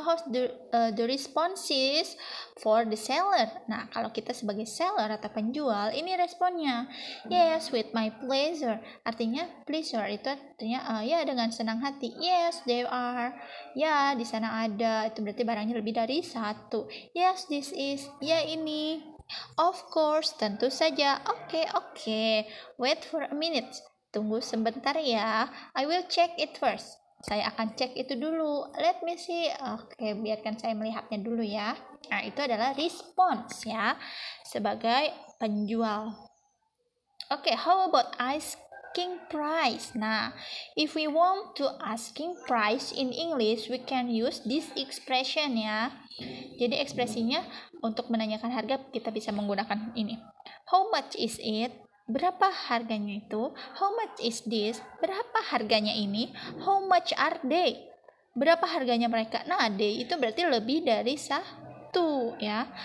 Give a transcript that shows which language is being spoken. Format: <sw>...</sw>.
<en>How's the responses for the seller?</en> <id>Nah, kalau kita sebagai seller atau penjual, ini responnya.</id> <en>Yes, with my pleasure.</en> <id>Artinya pleasure itu artinya ya dengan senang hati.</id> <en>Yes, there are.</en> <id>Ya, di sana ada. Itu berarti barangnya lebih dari satu.</id> <en>Yes, this is.</en> <id>Ya, ini.</id> <en>Of course,</en> <id>tentu saja.</id> <en>Oke. Wait for a minute.</en> <id>Tunggu sebentar ya.</id> <en>I will check it first.</en> <id>Saya akan cek itu dulu.</id> <en>Let me see.</en> <id>Oke, biarkan saya melihatnya dulu ya. Nah, itu adalah response ya, sebagai penjual.</id> <en>Oke, how about asking price? Nah, if we want to asking price in English, we can use this expression ya.</en> <id>Jadi ekspresinya untuk menanyakan harga kita bisa menggunakan ini.</id> <en>How much is it?</en> <id>Berapa harganya itu?</id> <en>How much is this?</en> <id>Berapa harganya ini?</id> <en>How much are they?</en> <id>Berapa harganya mereka? Nah, they itu berarti lebih dari satu ya.</id>